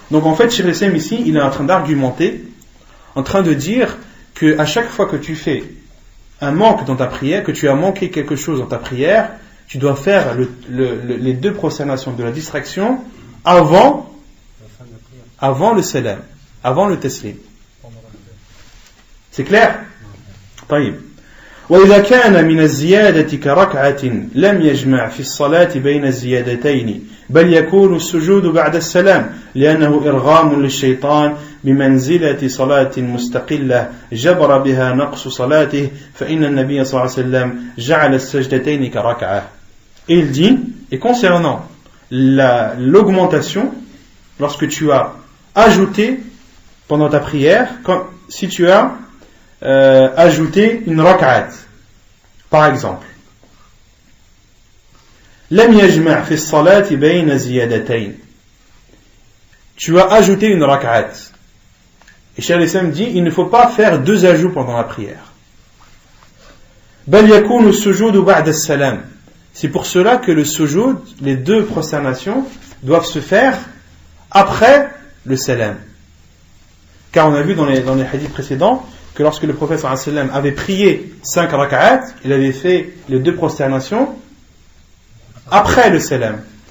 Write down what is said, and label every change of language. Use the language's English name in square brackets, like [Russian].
[French] Donc en fait, Cheikh al-Islam ici, il est en train d'argumenter, en train de dire que à chaque fois que tu fais un manque dans ta prière, que tu as manqué quelque chose dans ta prière, tu dois faire les 2 prosternations de la distraction avant le salam, avant le taslim. C'est clair? طيب. [Arabic] وإذا كان من الزيادة كركعة لم يجمع في الصلاة بين الزيادتين بل يكون السجود بعد السلام لأنه إرغام للشيطان بمنزلة صلاة مستقلة جبر بها نقص صلاته فإن النبي صلى الله عليه وسلم جعل السجدتين كركعة. [French] Et il dit, et concernant l'augmentation, lorsque tu as ajouté pendant ta prière, comme si tu as ajouté une rak'at, par exemple. [Arabic] لم يجمع في الصلاة بين زيادتين. [French] Tu as ajouté une rak'at. Et Cheikh al-Islam dit, il ne faut pas faire deux ajouts pendant la prière. [Arabic] بل يكون السجود بعد السلام. [French] C'est pour cela que le sujoud, les deux prosternations, doivent se faire après le salam. Car on a vu dans les hadiths précédents que lorsque le prophète sallallahu alayhi wa sallam avait prié 5 rak'at, il avait fait les deux prosternations après le salam.